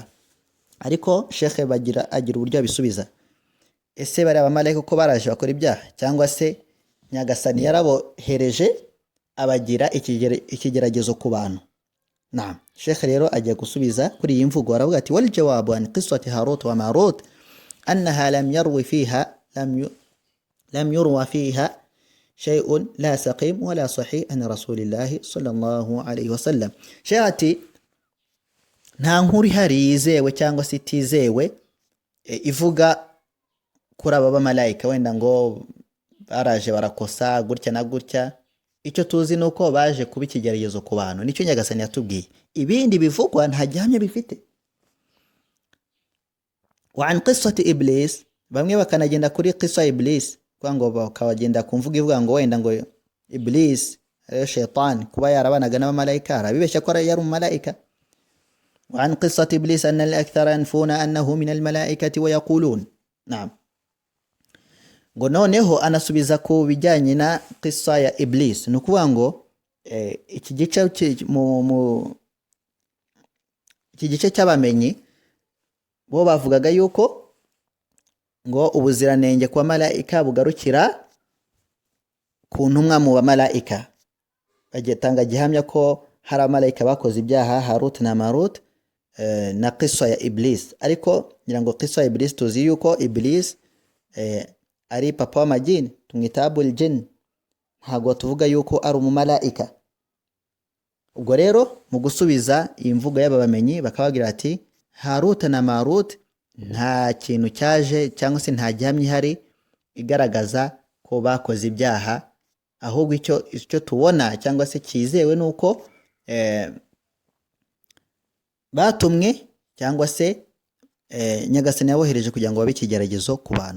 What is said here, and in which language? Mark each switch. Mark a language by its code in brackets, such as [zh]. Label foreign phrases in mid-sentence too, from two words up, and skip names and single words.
[rw] Ariko Sheikh agira uburyo abisubiza. Ese bari abamalayika ko baraje bakora ibyaha, cyangwa se Nyagasani yarabohereje abagira ikigeragezo ku bantu? Naam, Sheikh rero ajya gusubiza kuri iyi mvugo, aravuga ati [ar] والجواب عن قصة هاروت وماروت أنها لم يرو فيها شيء لا سقيم ولا صحيح عن رسول الله صلى الله عليه وسلم. [rw] شيئاتي nta nkuru ihari yizewe cyangwa se itizewe ivuga kuri aba bamarayika wenda ngo baraje barakosa gutya na gutya. Icyo tuzi nuko baje kuba ikigeragezo ku bantu, nicyo Nyagasani yatubwiye. Ibindi bivugwa nta gihamya bifite. [ar] وعن قصة إبليس, [rw] bamwe bakanagenda kuri qissa iblis, kwa ngo bakawagenda kumvuga ivuga ngo wenda ngo iblis ari shaytan kuba yarabanaga n'abamarayika, arabibeshya ko yari umumarayika. [ar] وعن قصة إبليس أن الأكثر ينفون أنه من الملائكة ويقولون نعم. [rw] ngo noneho anasubiza ku bijyanye na qissa ya Iblis. Nukuvuga ngo iki gice cy'abamenyi bo bavugaga yuko ngo ubuziranenge kwa malaika bugarukira ku ntumwa mu bamarayika. Bagetanga gihamya ko hari abamarayika bakoze ibyaha, Harut na Marut, na qissa ya Iblis. Ariko ngira ngo qissa ya Iblis tuzi yuko Iblis ari papa w'amajini, tumwita Abul Jinn, ntabwo tuvuga yuko ari umumarayika. Ubwo rero mu gusubiza iyi mvugo y'aba bamenyi bakabagira ati Harut na Marut nta kintu cyaje cyangwa se nta gihamya ihari igaragaza ko bakoze ibyaha, ahubwo icyo tubona cyangwa se cyizewe nuko batumwe cyangwa se Nyagasani yabohereje kugira ngo babe ikigeragezo ku bantu.